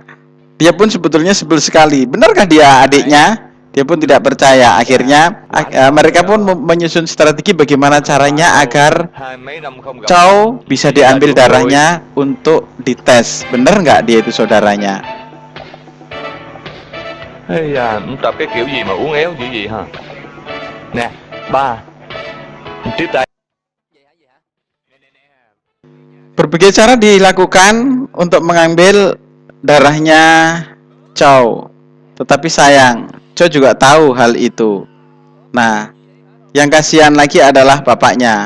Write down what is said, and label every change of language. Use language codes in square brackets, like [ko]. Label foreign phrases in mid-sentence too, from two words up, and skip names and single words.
[id] Dia pun sebetulnya sebel sekali. Benarkah dia adiknya? Dia pun tidak percaya. Akhirnya mereka pun menyusun strategi bagaimana caranya agar Chow bisa diambil darahnya untuk dites. Bener nggak dia itu saudaranya? [vi] Ây da, cũng tập cái kiểu gì mà uốn éo dữ vậy hả? Nè, ba, tiếp tay. [id] Berbagai cara dilakukan untuk mengambil darahnya Chow. Tetapi sayang, Chow juga tahu hal itu. Nah, yang kasihan lagi adalah bapaknya.